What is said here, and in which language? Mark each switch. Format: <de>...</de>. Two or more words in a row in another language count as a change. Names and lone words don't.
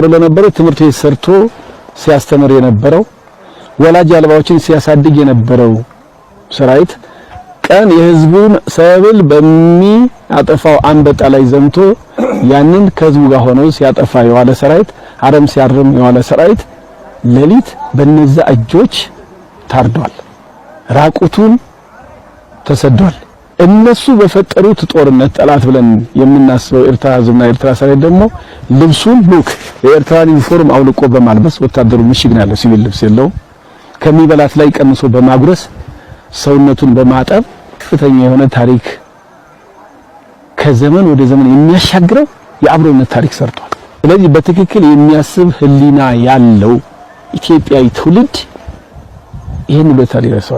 <am>ለነበረው ትምህርት ቤት ሰርቶ ሲያስተምር የነበረው፣ ወላጅ አልባዎችን ሲያሳድግ የነበረው ሰራዊት ቀን የህዝቡን ሰብል በሚያጠፋው አንበጣ ላይ ዘምቶ ያንን ከህዝቡ ጋር ሆኖ ሲያጠፋ የዋለ ሰራዊት፣ አረም ሲያርም የዋለ ሰራዊት ሌሊት በነዛ እጆች ታርዷል። ራቁቱን ተሰዷል። እነሱ በፈጠሩት ጦርነት ጠላት ብለን የምናስበው ኤርትራ ህዝብና ኤርትራ ሰራዊት ደግሞ ልብሱን ሉክ የኤርትራን ዩኒፎርም አውልቆ በማልበስ ወታደሩ ምሽግ ነው ያለው፣ ሲቪል ልብስ የለውም። ከሚበላት ላይ ቀንሶ በማጉረስ ሰውነቱን በማጠብ ከፍተኛ የሆነ ታሪክ ከዘመን ወደ ዘመን የሚያሻግረው የአብሮነት ታሪክ ሰርቷል። ስለዚህ በትክክል የሚያስብ ህሊና ያለው ኢትዮጵያዊ ትውልድ ይሄን በታሪ ረሳው።</am>